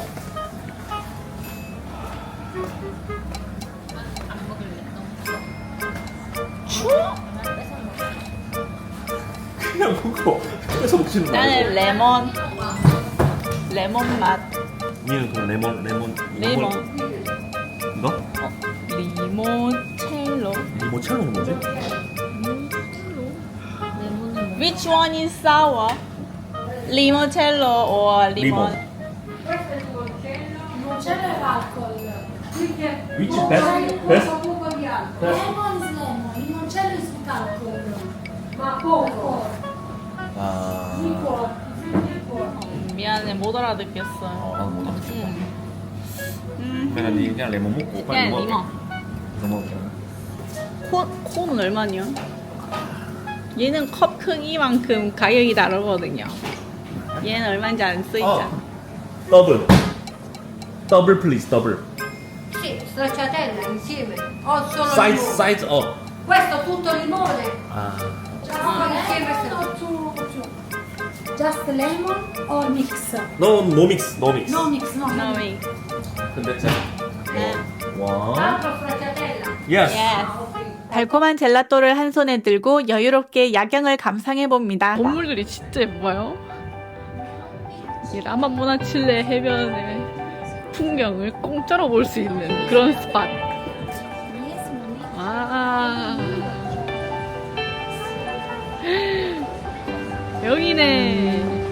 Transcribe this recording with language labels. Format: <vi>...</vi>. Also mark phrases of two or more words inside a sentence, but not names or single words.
<ko>그냥 그거 뺏어 먹지는 거 나는 레몬 맛. 니는 그럼 레몬 이거? 리모첼로. 리모첼로는 뭐지?</ko> <en>Which one is sour? Limoncello or limon? Which best? Best? Lemon is lemon, limoncello is with alcol,</en> <it>ma poco,</it> <ko>아. 미안해 못 알아듣겠어. 내가 니 그냥 레몬 먹고 빨리 그냥 먹어. 리몬. 먹어. 콘은 얼마냐? 얘는 컵 크기만큼 가격이 다르거든요. 얘는 얼마인지 안 쓰이잖아. 더블 please 더블.</ko> <it>sì, stracciatella insieme, o solo</it> <ko>사이즈</ko> <it>limone.</it> <ko>사이즈</ko> <it>Questo tutto limone,</it> <ko>아.</ko> <en>no, insieme just lemon or mix? No mix no mix. No mix, no.</en> <ko>너미. 근데 자. 와.</ko> <it>Altro stracciatella.</it> <en>Yes. Yes.</en> <ko>달콤한 젤라또를 한 손에 들고 여유롭게 야경을 감상해 봅니다. 건물들이 진짜 예뻐요. 이 라마모나칠레 해변의 풍경을 공짜로 볼 수 있는 그런 스팟. 아. 여기네.</ko>